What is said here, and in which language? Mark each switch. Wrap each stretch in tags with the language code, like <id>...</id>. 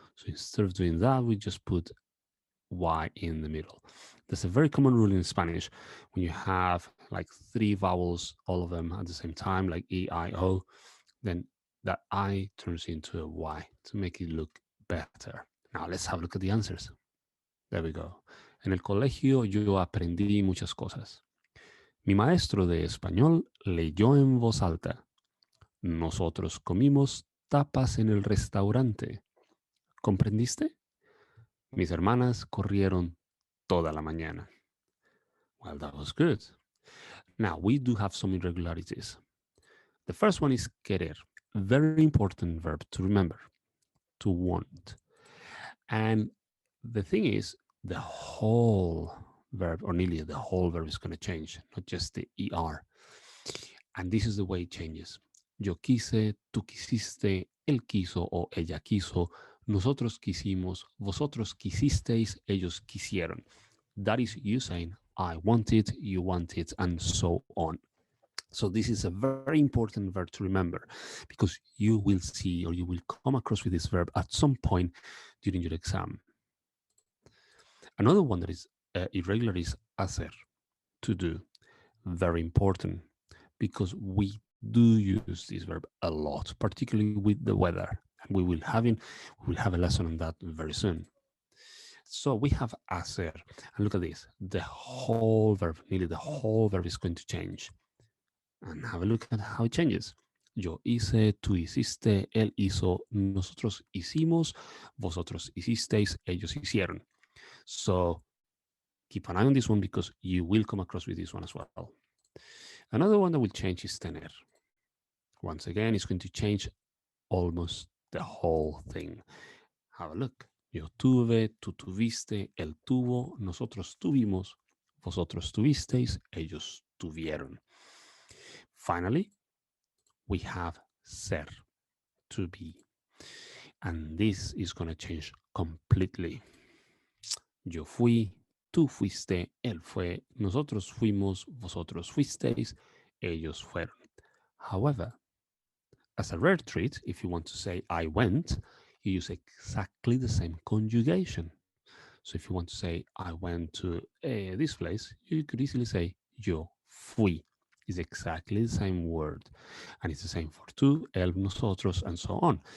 <en>So instead of doing that, we just put Y in the middle. There's a very common rule in Spanish when you have like three vowels, all of them at the same time, like E, I, O, then that I turns into a Y to make it look better. Now let's have a look at the answers. There we go.</en> <es>En el colegio yo aprendí muchas cosas. Mi maestro de español leyó en voz alta. Nosotros comimos tapas en el restaurante. ¿Comprendiste? Mis hermanas corrieron toda la mañana.</es> <en>Well, that was good. Now, we do have some irregularities. The first one is querer. Very important verb to remember. To want. And the thing is, the whole verb, or nearly the whole verb, is going to change, not just the ER. And this is the way it changes.</en> <es>Yo quise, tú quisiste, él quiso o ella quiso, nosotros quisimos, vosotros quisisteis, ellos quisieron.</es> <en>That is you saying, I want it, you want it, and so on. So this is a very important verb to remember because you will see or you will come across with this verb at some point during your exam. Another one that is irregular is hacer, to do. Very important because we do use this verb a lot, particularly with the weather. And we will have a lesson on that very soon. So we have hacer. And look at this. The whole verb, nearly the whole verb is going to change. And have a look at how it changes.</en> <es>Yo hice, tú hiciste, él hizo, nosotros hicimos, vosotros hicisteis, ellos hicieron.</es> <en>So keep an eye on this one because you will come across with this one as well. Another one that will change is tener. Once again, it's going to change almost the whole thing. Have a look.</en> <es>Yo tuve, tú tuviste, él tuvo, nosotros tuvimos, vosotros tuvisteis, ellos tuvieron.</es> <en>Finally, we have ser, to be. And this is going to change completely.</en> <es>Yo fui, tú fuiste, él fue, nosotros fuimos, vosotros fuisteis, ellos fueron.</es> <en>However, as a rare treat, if you want to say I went, you use exactly the same conjugation. So if you want to say I went to this place, you could easily say</en> <es>yo fui.</es> <en>It's exactly the same word. And it's the same for tú, él, nosotros, and so on.</en>